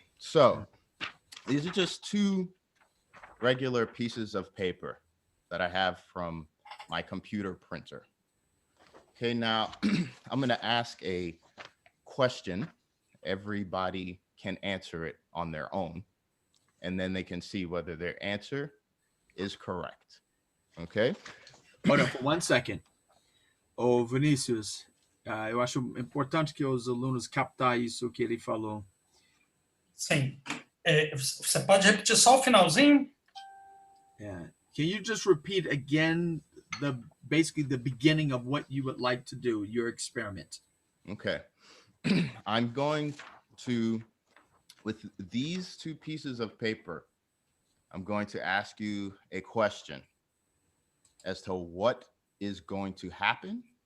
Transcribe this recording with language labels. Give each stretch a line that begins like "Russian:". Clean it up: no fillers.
English: So these are just two regular pieces of paper that I have from my computer printer. Okay, now I'm going to ask a question. Everybody can answer it on their own, and then they can see whether their answer is correct. Okay? Hold on for 1 second.
Portuguese: Ô, Vinícius, eu acho importante que os alunos captar isso que ele falou. Sim. Você pode repetir só o finalzinho?
English: Can you just repeat again basically the beginning of what you would like to do, your experiment? Okay. I'm going to, with these two pieces of paper, I'm going to ask you a question as to what is going to happen.